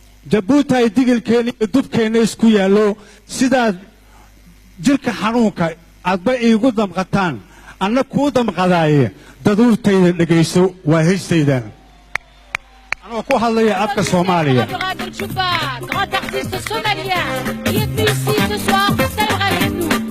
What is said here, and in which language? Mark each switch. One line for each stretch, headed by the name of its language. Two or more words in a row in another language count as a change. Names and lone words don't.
Somali: Jabuuti ay digilkeena iyo dubkeena isku yaallo, sidaad jirka xanuunka aadba iigu damqataan, anna kuu damqadaaye, daduurtayda dhegayso, waa heestayda. Anoo ku hadlaya afka Soomaaliya.
French: Grand artiste somalien, qui est venu ici ce soir pour célébrer avec nous.